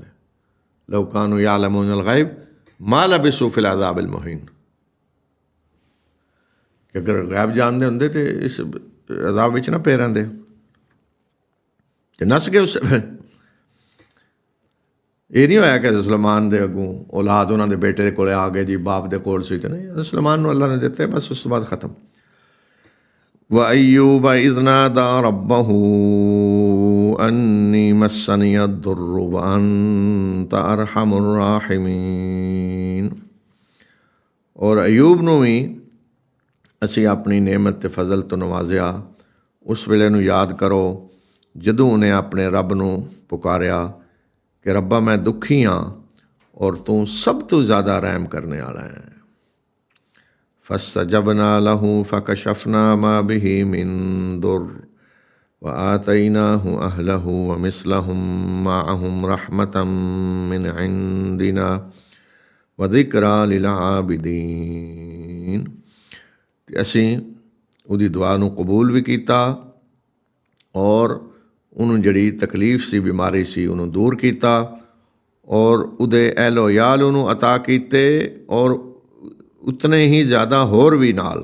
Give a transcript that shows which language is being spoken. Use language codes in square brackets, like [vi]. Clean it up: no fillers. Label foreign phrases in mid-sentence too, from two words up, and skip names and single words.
[ar] لو كانوا يعلمون الغيب ما لبثوا في العذاب المهين, [pa] ਕਿ ਅਗਰ ਗੈਬ ਜਾਣਦੇ ਹੁੰਦੇ ਤੇ ਇਸ ਅਜ਼ਾਬ ਵਿੱਚ ਨਾ ਪੈ ਰਹਿੰਦੇ ਤੇ ਨੱਸ ਗਏ। ਉਸ ਇਹ ਨਹੀਂ ਹੋਇਆ ਕਿ ਸੁਲੇਮਾਨ ਦੇ ਅੱਗੋਂ ਔਲਾਦ ਉਹਨਾਂ ਦੇ ਬੇਟੇ ਦੇ ਕੋਲ ਆ ਗਏ ਜੀ, ਬਾਪ ਦੇ ਕੋਲ ਸੀ ਤੇ ਨਹੀਂ, ਸੁਲੇਮਾਨ ਨੂੰ ਅੱਲਾ ਨੇ ਦਿੱਤੇ, ਬਸ ਉਸ ਤੋਂ ਬਾਅਦ ਖਤਮ। [ar] وأيوب إذ نادى ربه أني مسني الضر وأنت أرحم الراحمين। [pa] اور ਅਯੂਬ ਨੂੰ ਵੀ ਅਸੀਂ ਆਪਣੀ ਨਿਅਮਤ ਤੇ ਫਜ਼ਲ ਤੋਂ ਨਵਾਜ਼ਿਆ। ਉਸ ਵੇਲੇ ਨੂੰ ਯਾਦ ਕਰੋ ਜਦੋਂ ਉਹਨੇ ਆਪਣੇ ਰੱਬ ਨੂੰ ਪੁਕਾਰਿਆ ਕਿ ਰੱਬਾ ਮੈਂ ਦੁਖੀ ਹਾਂ ਔਰ ਤੂੰ ਸਭ ਤੋਂ ਜ਼ਿਆਦਾ ਰਹਿਮ ਕਰਨੇ ਵਾਲਾ ਹੈ। [ar] فاستجبنا له فكشفنا ما به من ضر وآتيناه أهله ومثلهم معهم رحمة من عندنا وذكرى للعابدين۔ [pa] ਤੇ ਅਸੀਂ ਉਹਦੀ ਦੁਆ ਨੂੰ ਕਬੂਲ ਵੀ ਕੀਤਾ ਔਰ ਉਹਨੂੰ ਜਿਹੜੀ ਤਕਲੀਫ ਸੀ, ਬਿਮਾਰੀ ਸੀ, ਉਹਨੂੰ ਦੂਰ ਕੀਤਾ ਔਰ ਉਹਦੇ ਅਹਿਲੋ ਯਾਲ ਉਹਨੂੰ ਅਤਾ ਕੀਤੇ ਔਰ ਉਤਨੇ ਹੀ ਜ਼ਿਆਦਾ ਹੋਰ ਵੀ ਨਾਲ।